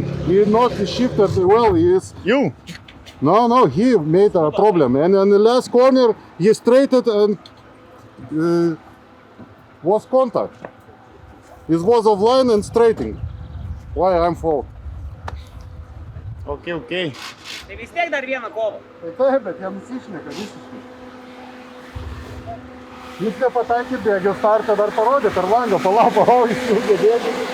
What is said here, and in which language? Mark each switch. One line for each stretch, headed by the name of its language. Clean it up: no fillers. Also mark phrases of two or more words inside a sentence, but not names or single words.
English: He not shifted well. He is. You? No, he made a problem. And in the last corner, he straightened and was contact. It was offline and straightening. Why I'm fault? Okay.
Lithuanian: Tai vis tiek dar vieną kovą. Tai taip, bet jie nusišneka visiškai. Jis nepataikė bėgio startą, dar parodė per langą, palauk, išsiūgė bėgį.